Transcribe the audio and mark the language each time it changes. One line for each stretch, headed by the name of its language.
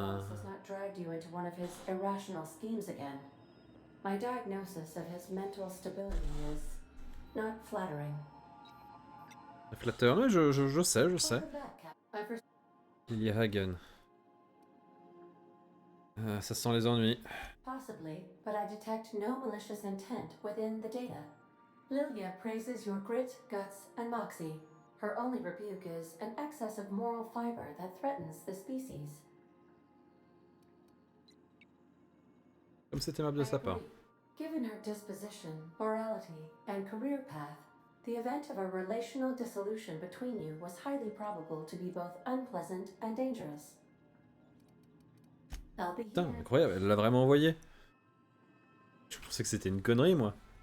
English: Has not dragged you into one of his irrational schemes again. My diagnosis of his mental stability is not flattering.
French: Flatteur, mais je sais, je sais.
English: Lily Hagen.
French: Ça sent les ennuis.
English: Possibly, but I detect no malicious intent within the data. Lilia praises your grit, guts, and moxie. Her only rebuke is an excess of moral fiber that threatens the species.
French: Comme c'est aimable de sa part.
English: Given her disposition, morality, and career path, the event of a relational dissolution between you was highly probable to be both unpleasant and dangerous.
French: Putain, incroyable, elle l'a vraiment envoyé. Je pensais que c'était une connerie, moi.